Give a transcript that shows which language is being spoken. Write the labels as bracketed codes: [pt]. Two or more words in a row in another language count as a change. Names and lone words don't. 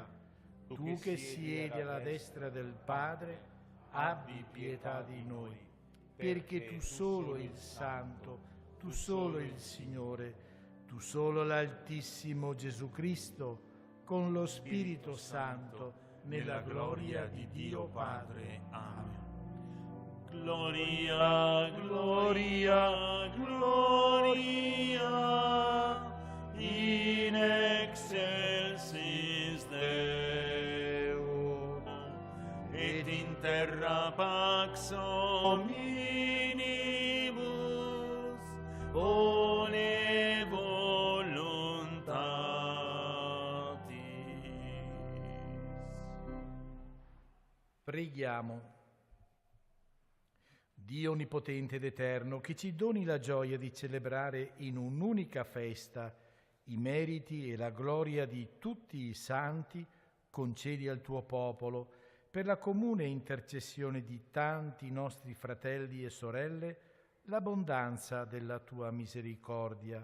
[it] Tu che siedi alla destra del Padre, abbi pietà di noi. Perché tu solo il Santo, tu solo il Signore, tu solo l'Altissimo Gesù Cristo, con lo Spirito Santo, nella gloria di Dio Padre. Amen. [la] Gloria, gloria, gloria, in excelsis Deo, et in terra pax hominibus, bone voluntatis. [it] Preghiamo. Dio onnipotente ed eterno, che ci doni la gioia di celebrare in un'unica festa i meriti e la gloria di tutti i santi, concedi al tuo popolo, per la comune intercessione di tanti nostri fratelli e sorelle, l'abbondanza della tua misericordia.